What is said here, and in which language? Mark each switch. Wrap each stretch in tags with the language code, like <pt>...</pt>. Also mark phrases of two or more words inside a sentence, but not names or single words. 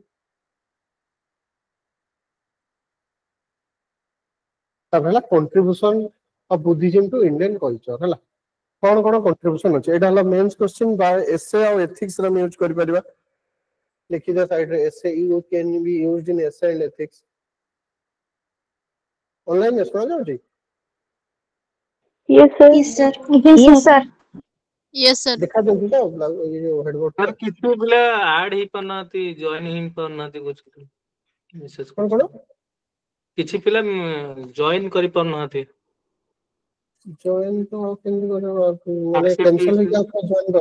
<or>ତାପରେ ହେଲା</or> <en>contribution of Buddhism to Indian culture ହେଲା।</en> <or>କଣ କଣ କଣ୍ଟ୍ରିବ୍ୟୁସନ ଅଛି ଏଇଟା ହେଲା</or> <en>mains question</en> <or>ବା ଏସେ ଆଉ ଏଥିକ୍ସ ରେ ଆମେ ୟୁଜ କରିପାରିବା। ଲେଖିଦିଅ ସାଇଡରେ</or> <en>essay you can be used in essay and ethics.</en> <or>ଅନଲାଇନରେ ଶୁଣା ଯାଉଛି?</or> <en>Yes sir. Yes, sir. Yes sir. Yes, sir.</en> <or>ଦେଖା ଯାଉଛି ତ ଏଇ ଯୋଉ ହେଡବୋର୍ଡ ସାର୍ କିଛି ପିଲା ଆଡ ହେଇପାରୁନାହାନ୍ତି ଜଏନ ହେଇପାରୁନାହାନ୍ତି ବୁଝୁଥିଲି ମେସେଜ କଣ କଣ କରୁଛନ୍ତି। କିଛି ପିଲା ଜଏନ କରିପାରୁନାହାନ୍ତି। ଜଏନ ତ କେମିତି କରିବ ମାନେ Accept କ୍ୟାନ୍ସଲ ହେଇଛି। ହେଇକି ଆଉ ଜଏନ କର।</or>